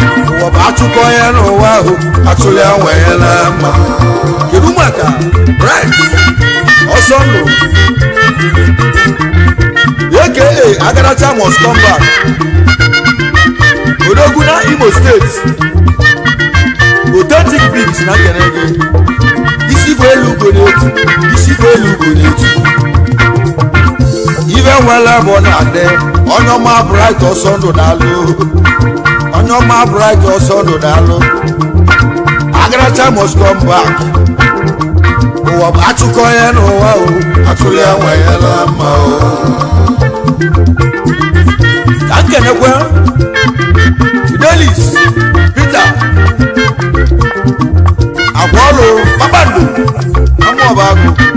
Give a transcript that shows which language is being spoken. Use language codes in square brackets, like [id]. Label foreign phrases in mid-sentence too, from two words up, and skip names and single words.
[ig] Ụwa bụ achụkọ ya n'ụwa ahụ, achụli ya nwe ya na mma. Kedu maka Bright Ọsọndụ? [en] A K A Agaracha must come back. [ig] Odogwu na Imo State. [en] Authentic beat [ig] na nkene gị. Isi bụ elu ugo na-etu, isi bụ elu ugo na-etu. Ife nwere bụ na adị, onye ọma bright ọsọ ndụ daalụ. Onye ọma bright ọsọ ndụ daalụ. [en] Agaracha must come back. [ig] Ụwa bụ atụkọ ya n'ụwa o. Atụrụ ya nwa ya la mma o. Ka m kenekwe Fidelis Peter Agwọlụ Kpakpando Amụọba Agụ.